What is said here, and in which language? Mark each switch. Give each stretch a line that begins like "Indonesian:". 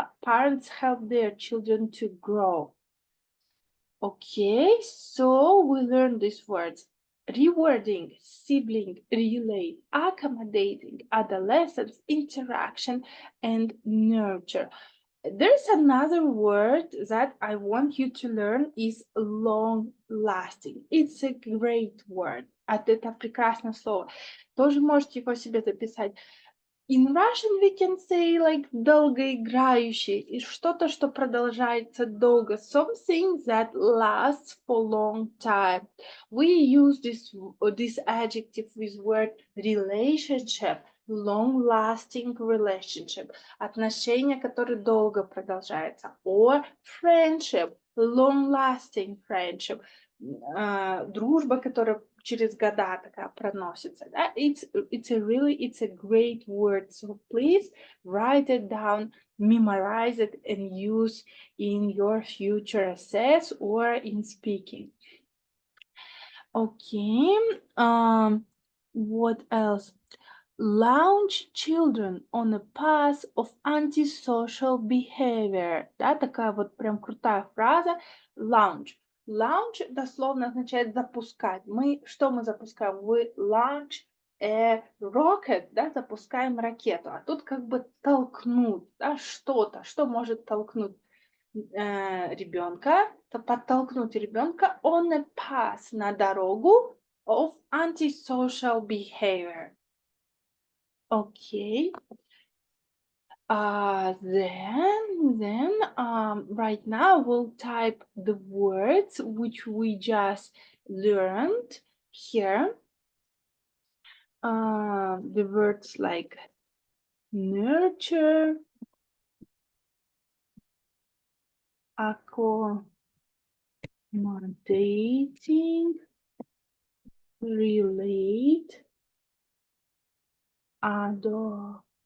English: Parents help their children to grow. Okay, so we learned these words. Rewarding, sibling, relate, accommodating, adolescence, interaction, and nurture. There's another word that I want you to learn is long-lasting. It's a great word.
Russian: Это прекрасное слово. Тоже можете его себе записать.
English: In Russian we can say like
Russian: долгоиграющий, и что-то, что продолжается долго,
English: something that lasts for long time. We use this adjective with word relationship, long-lasting relationship,
Russian: отношения, которые долго продолжаются,
English: or friendship, long-lasting friendship,
Russian: дружба, которая через года такая проносится.
English: Да? It's a great word. So please write it down, memorize it, and use in your future essays or in speaking. Okay. What else? Launch children on a path of antisocial behavior.
Russian: Да, такая вот прям крутая фраза.
English: Launch.
Russian: Launch дословно означает запускать. Что мы запускаем?
English: We launch a rocket, да,
Russian: запускаем ракету. А тут как бы толкнуть, да, что-то, что может толкнуть ребенка, подтолкнуть ребенка
English: on a path,
Russian: на dорогу
English: of antisocial behavior. Okay. Then right now we'll type the words which we just learned here. The words like nurture, accommodating, relate, adolescence,